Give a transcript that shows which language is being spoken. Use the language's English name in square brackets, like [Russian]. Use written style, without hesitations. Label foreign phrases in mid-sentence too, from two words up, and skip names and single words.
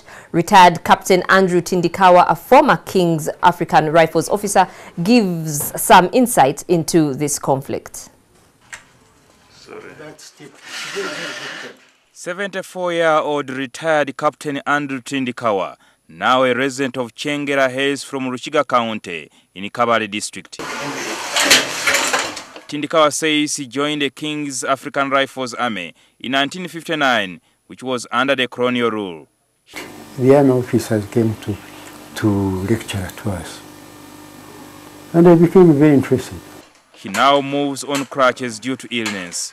[English] Retired Captain Andrew Tindikawa, a former King's African Rifles officer, gives some insight into this conflict. 74-year-old retired Captain Andrew Tindikawa, now a resident of Chengera, hails from Ruchiga County in Kabale district. Tindikawa says he joined the King's African Rifles Army in 1959, which was under the colonial rule. The army officers came to lecture to us, and I became very interested. He now moves on crutches due to illness.